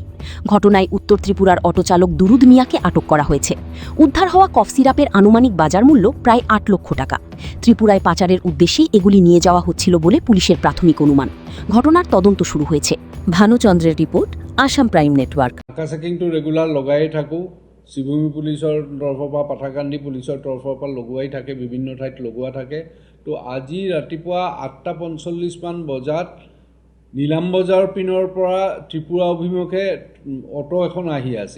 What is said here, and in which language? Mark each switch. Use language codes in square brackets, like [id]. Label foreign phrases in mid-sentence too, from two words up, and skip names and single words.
[bn] ঘটনায় উত্তর ত্রিপুরার অটোচালক দুরুদ মিয়াকে আটক করা হয়েছে। উদ্ধার হওয়া কফ সিরাপের আনুমানিক বাজার মূল্য প্রায় ৮ লক্ষ টাকা। ত্রিপুরায় পাচারের উদ্দেশ্যেই এগুলি নিয়ে যাওয়া হচ্ছিল বলে পুলিশের প্রাথমিক অনুমান। ঘটনার তদন্ত শুরু হয়েছে। ভানুচন্দ্রের রিপোর্ট, আসাম প্রাইম নেটওয়ার্ক। [as] নাকা চেকিংটো ৰেগুলাৰ লগাই থাকোঁ। শিৱভূমি পুলিচৰ তৰফৰ পৰা, পাথাৰকান্দি পুলিচৰ তৰফৰ পৰা লগোৱাই থাকে, বিভিন্ন ঠাইত লগোৱা থাকে। তো আজি ৰাতিপুৱা ৮:৪৫ বজাত নীলাম বজাৰ পিনৰ পৰা ত্ৰিপুৰা অভিমুখে অটো এখন আহি আছিল।